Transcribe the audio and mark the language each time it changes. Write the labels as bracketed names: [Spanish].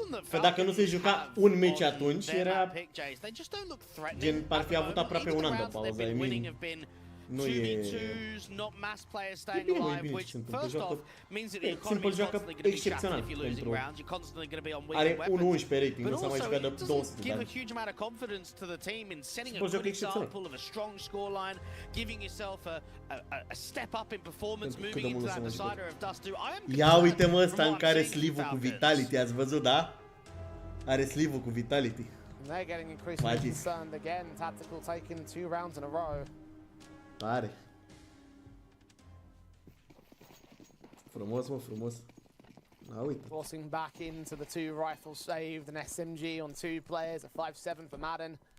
[Romanian] Că dacă nu se juca un meci atunci, era gen, par fi avut aproape un an de pauză, [English] I mean. [Romanian] Nu e... [English] not mass players staying alive, which first off means that the economy is constantly going to be shattered if you're losing rounds. You're constantly going to be on weak weapons. But also, it doesn't give a huge amount of confidence to the team in setting a good example of a strong scoreline, giving yourself a step up in performance, moving into that decider of Dust 2. [Romanian] Ia uite-mă ăsta în care sleeve-ul cu Vitality, ați văzut, da? Are sleeve-ul cu Vitality. [English] They're getting increasingly concerned again. Tactical taken 2 rounds in a row. [Romanian] Tare. Frumos, mă, frumos. Na, uite. [English] Forcing back into the 2 rifles saved, an SMG on 2 players, a 5-7 for Madden.